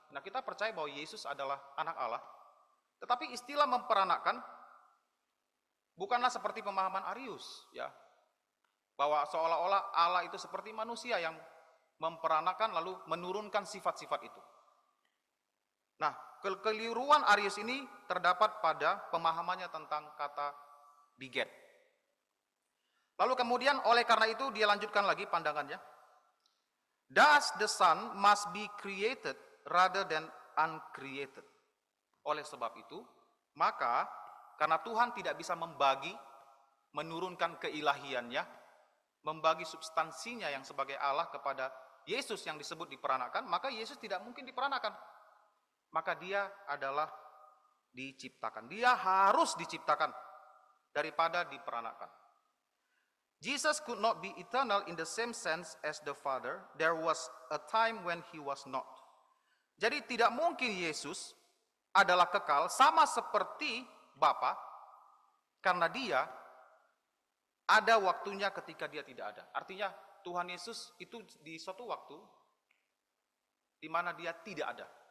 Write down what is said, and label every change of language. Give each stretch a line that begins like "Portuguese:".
Indonesian: Nah, kita percaya bahwa Yesus adalah anak Allah, tetapi istilah memperanakkan bukanlah seperti pemahaman Arius, ya, bahwa seolah-olah Allah itu seperti manusia yang memperanakkan lalu menurunkan sifat-sifat itu. Nah, kekeliruan Arius ini terdapat pada pemahamannya tentang kata beget. Lalu kemudian oleh karena itu dia lanjutkan lagi pandangannya.
English: Thus the Son must be created rather than uncreated.
Indonesian: Oleh sebab itu, maka karena Tuhan tidak bisa membagi, menurunkan keilahiannya, membagi substansinya yang sebagai Allah kepada Yesus yang disebut diperanakkan, maka Yesus tidak mungkin diperanakkan. Maka dia adalah diciptakan. Dia harus diciptakan daripada diperanakkan.
English: Jesus could not be eternal in the same sense as the Father. There was a time when he was not.
Indonesian: Jadi tidak mungkin Yesus adalah kekal sama seperti Bapa, karena dia ada waktunya ketika dia tidak ada. Artinya Tuhan Yesus itu di suatu waktu di mana dia tidak ada.